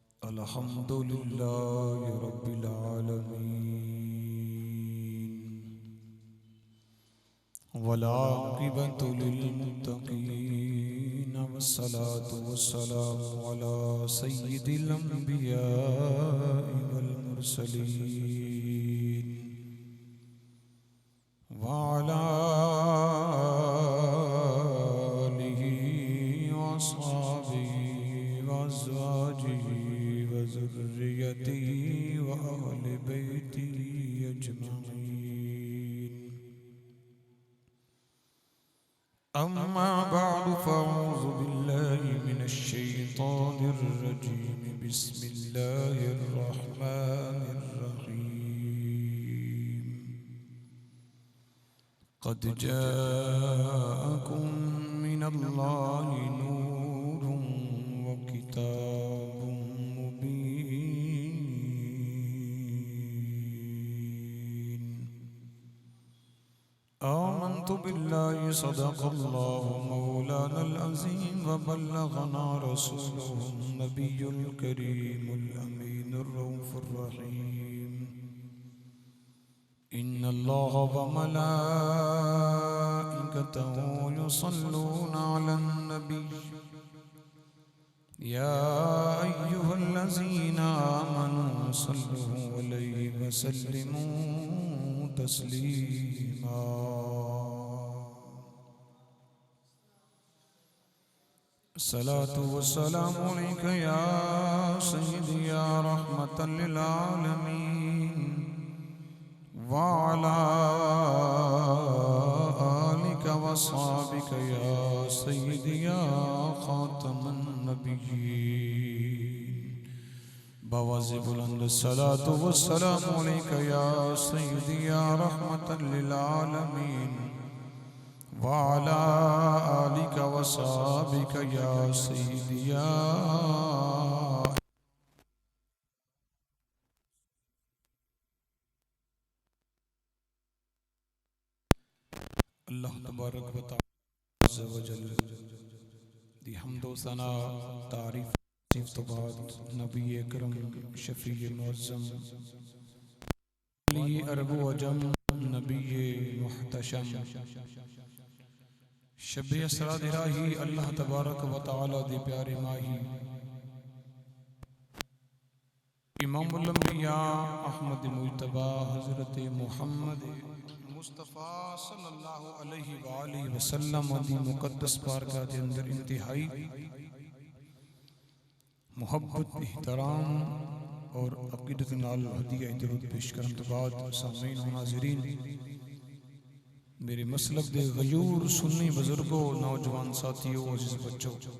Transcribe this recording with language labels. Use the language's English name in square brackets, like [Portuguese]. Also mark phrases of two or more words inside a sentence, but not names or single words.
[Arabic] الحمد لله رب العالمين والعاقبة للمتقين والصلاة والسلام على سيد الأنبياء والمرسلين وعلى آله وأصحابه وأزواجه وذريته وأهل بيته أجمعين. أما بعد فأعوذ بالله من الشيطان الرجيم. بسم الله الرحمن الرحيم. قد جاءكم من الله نور وكتاب مبين. آمنت بالله صدق الله مولانا العظيم وبلغنا رسوله النبي الكريم الأمين الرؤوف الرحيم. إن الله وملائكته يصلون على النبي يا أيها الذين آمنوا صلوا عليه وسلموا تسليما. الصلاة والسلام عليك يا سيدي يا رحمة للعالمين وعلى آلك وأصحابك يا سيدي يا خاتم النبيين. [Urdu] بآوازِ بلند [Arabic] الصلاة والسلام عليك يا سيدي يا رحمة للعالمين وعلى آلك وأصحابك يا سيدي يا. الله تبارك وتعالى عز وجل [Punjabi] دی حمد و ثنا تعریف توں بعد نبی اکرم شفیع معظم علی عرب و عجم نبی محتشم شبِ اسریٰ دے راہی [Arabic] الله تبارك وتعالى [Punjabi] دے پیارے ماہی [Arabic] إمام الأنبياء [Punjabi] احمد مجتبیٰ حضرت محمد مصطفیٰ [Arabic] صلى الله عليه وآله وسلم [Punjabi] دی مقدس بارگاہ کے اندر انتہائی [Urdu] محبت احترام اور عقیدت نال ہدیہ درود پیش کرنے کے بعد سامعین و ناظرین میرے مسلک دے غیور سنی بزرگوں نوجوان ساتھیوں عزیز بچوں